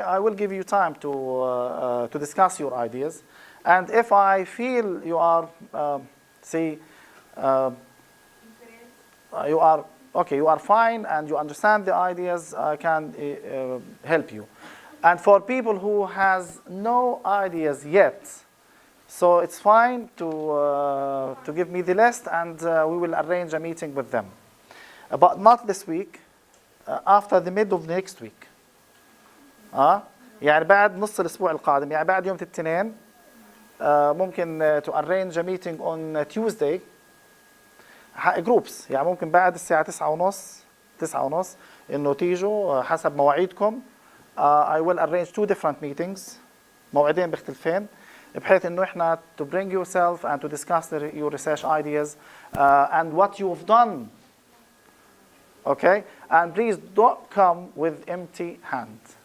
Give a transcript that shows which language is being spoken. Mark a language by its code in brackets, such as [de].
[en] I will give you time to discuss your ideas, and if I feel you are you are okay, you are fine and you understand the ideas, I can help you. And for people who has no ideas yet, so it's fine to give me the list and we will arrange a meeting with them. But not this week, after the mid of next week. [ar] يعني بعد نص الأسبوع القادم، يعني بعد يوم الاثنين ممكن [en] to arrange a meeting on Tuesday. [ar] جروبس، يعني ممكن بعد الساعة 9:30 إنه تيجوا حسب مواعيدكم. [en] I will arrange 2 different meetings، [ar] موعدين مختلفين، بحيث إنه إحنا [en] to bring yourself and to discuss your research ideas and what you've done. Okay, and please don't come with empty hand.